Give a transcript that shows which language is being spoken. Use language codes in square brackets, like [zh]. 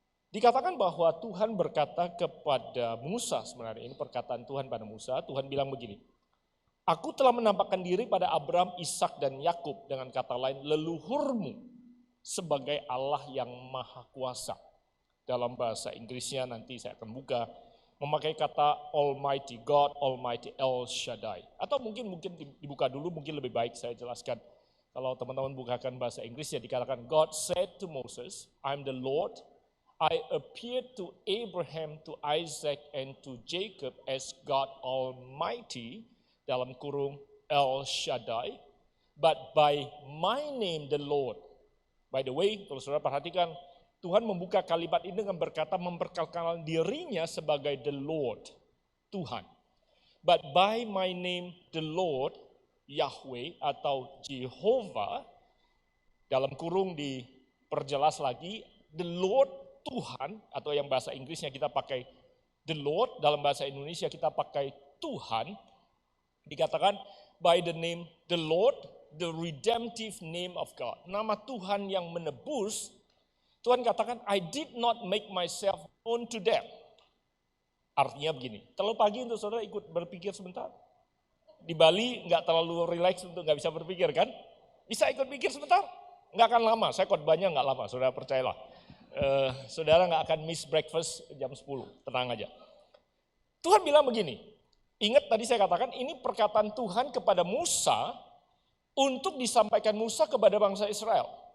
[id] Dikatakan bahwa Tuhan berkata kepada Musa, sebenarnya ini perkataan Tuhan pada Musa, Tuhan bilang begini, aku telah menampakkan diri pada Abraham, Ishak, dan Yakub, dengan kata lain leluhurmu sebagai Allah yang Maha Kuasa. Dalam bahasa Inggrisnya nanti saya akan buka, memakai kata Almighty God, Almighty El Shaddai. Atau mungkin dibuka dulu, mungkin lebih baik saya jelaskan. Kalau teman-teman bukakan bahasa Inggrisnya dikatakan, [en] God said to Moses, I'm the Lord, I appeared to Abraham, to Isaac, and to Jacob as God Almighty, [id] dalam kurung [en] El Shaddai, but by my name the Lord. By the way, [id] kalau saudara perhatikan, Tuhan membuka kalimat ini dengan berkata memperkenalkan dirinya sebagai [en] the Lord, [id] Tuhan. [en] But by my name the Lord, Yahweh [id] atau Jehovah, dalam kurung diperjelas lagi, [en] the Lord [id] Tuhan, atau yang bahasa Inggrisnya kita pakai [en] the Lord, [id] dalam bahasa Indonesia kita pakai Tuhan, dikatakan [en] by the name the Lord, the redemptive name of God. [id] Nama Tuhan yang menebus, Tuhan katakan, [en] I did not make myself known to them. [id] Artinya begini, terlalu pagi untuk saudara ikut berpikir sebentar. Di Bali nggak terlalu relax untuk nggak bisa berpikir kan? Bisa ikut pikir sebentar? Nggak akan lama, saya khotbahnya nggak lama, saudara percayalah. Saudara nggak akan [en] miss breakfast [id] jam 10, tenang aja. Tuhan bilang begini, ingat tadi saya katakan ini perkataan Tuhan kepada Musa untuk disampaikan Musa kepada bangsa Israel.